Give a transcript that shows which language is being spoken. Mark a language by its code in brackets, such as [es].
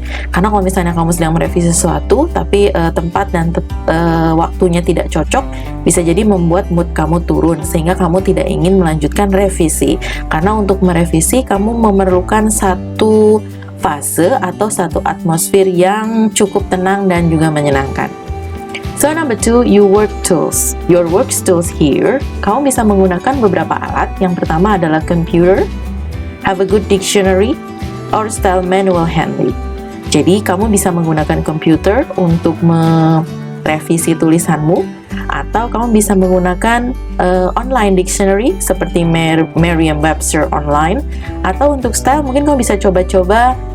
[id] Karena kalau misalnya kamu sedang merevisi sesuatu, tapi tempat dan waktunya tidak cocok, bisa jadi membuat mood kamu turun, sehingga kamu tidak ingin melanjutkan revisi. Karena untuk merevisi, kamu memerlukan satu fase atau satu atmosfer yang cukup tenang dan juga menyenangkan. [en] So number 2, your work tools. [id] Your work tools here, kamu bisa menggunakan beberapa alat. [en] Yang pertama adalah computer, have a good dictionary, or style manual handling. [id] Jadi kamu bisa menggunakan komputer untuk merevisi tulisanmu, atau kamu bisa menggunakan online dictionary seperti Merriam-Webster online, atau untuk style mungkin kamu bisa coba-coba.